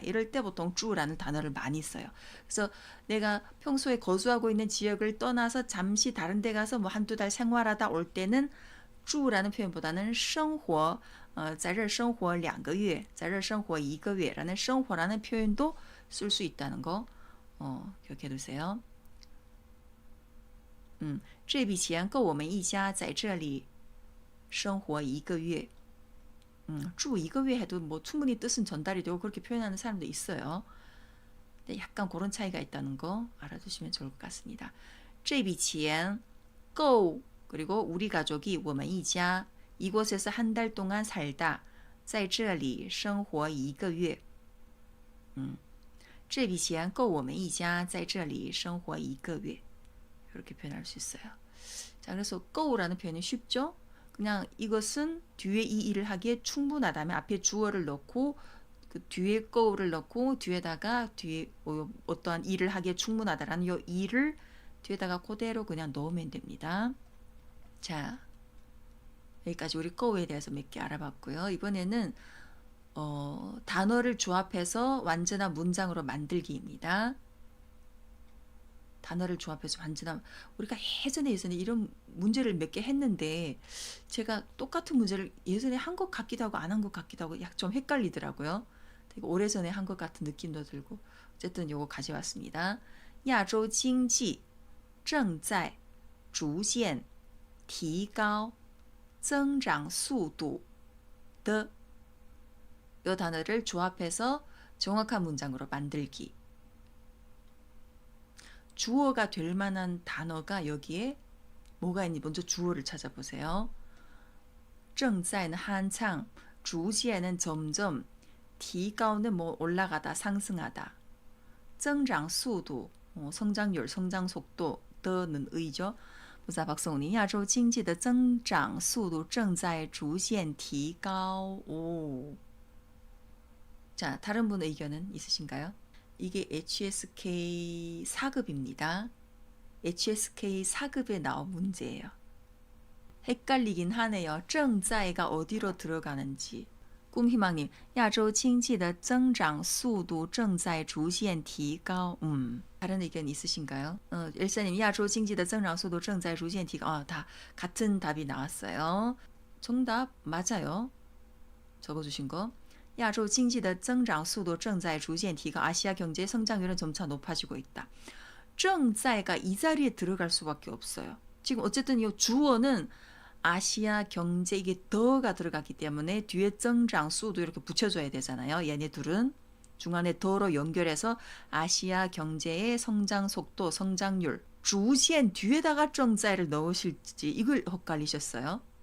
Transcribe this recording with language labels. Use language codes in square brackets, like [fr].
[ko] 이럴 때 보통 住라는 단어를 많이 써요. 그래서 내가 평소에 거주하고 있는 지역을 떠나서 잠시 다른 데 가서 뭐 한두 달 생활하다 올 때는 住라는 표현보다는 [zh] 生活在这儿生活2个月在这儿生活1个月 [ko] 라는 生活라는 표현도 쓸 수 있다는 거 기억해 두세요. [zh] 这笔钱够我们一家在这里生活1个月. [ko] 住 1个月 해도 뭐 충분히 뜻은 전달이 되고 그렇게 표현하는 사람도 있어요. 근데 약간 그런 차이가 있다는 거 알아두시면 좋을 것 같습니다. 这笔钱够 그리고 우리 가족이 我们一家 이곳에서 한 달 동안 살다 [zh] 在这里生活1个月. 这笔钱够我们一家在这里生活1个月. [ko] 이렇게 표현할 수 있어요. 자, 그래서 go라는 표현이 쉽죠? 그냥 이것은 뒤에 이 일을 하기에 충분하다면 앞에 주어를 넣고 그 뒤에 go를 넣고 뒤에다가 뒤에 어떠한 일을 하기에 충분하다라는 이 일을 뒤에다가 그대로 그냥 넣으면 됩니다. 자, 여기까지 우리 go에 대해서 몇 개 알아봤고요. 이번에는 단어를 조합해서 완전한 문장으로 만들기입니다. 단어를 조합해서 완전한 우리가 예전에 이런 문제를 몇 개 했는데 제가 똑같은 문제를 예전에 한 것 같기도 하고 안 한 것 같기도 하고 약 좀 헷갈리더라고요. 되게 오래전에 한 것 같은 느낌도 들고 어쨌든 요거 가져왔습니다. [zh] 亚洲经济正在逐渐提高增长速度的 [ko] 이 단어를 조합해서 정확한 문장으로 만들기. 주어가 될 만한 단어가 여기에 뭐가 있니? 먼저 주어를 찾아보세요. 正在는 한창, 逐渐는 점점, 提高는 뭐 올라가다, 상승하다. 增长速度, 성장률, 성장 속도, 的는 의죠. [zh] 보자 박성훈이 亚洲经济的增长速度正在逐渐提高. 오. [ko] 자, 다른 분 의견은 있으신가요? 이게 HSK 4급입니다. HSK 4급에 나온 문제예요. 헷갈리긴 하네요. 正在가 어디로 들어가는지. [zh] 꿈희망님, 亚洲经济的增长速度正在逐渐提高. [ko] 다른 의견 있으신가요? [zh] 엘사님, 亚洲经济的增长速度正在逐渐提高. [ko] 다 같은 답이 나왔어요. 정답 맞아요. 적어주신 거. [zh] 亚洲经济的增长速度正在逐渐提高. [ko] 아시아 경제의 성장률은 점차 높아지고 있다. 正在가 이 자리에 들어갈 수밖에 없어요. 지금 어쨌든 이 주어는 아시아 경제 이게 더가 들어갔기 때문에 뒤에增长수도 이렇게 붙여줘야 되잖아요. 얘네 둘은 중간에 더로 연결해서 아시아 경제의 성장 속도, 성장률, 주시엔 뒤에다가 正在를 넣으실지 이걸 헷갈리셨어요.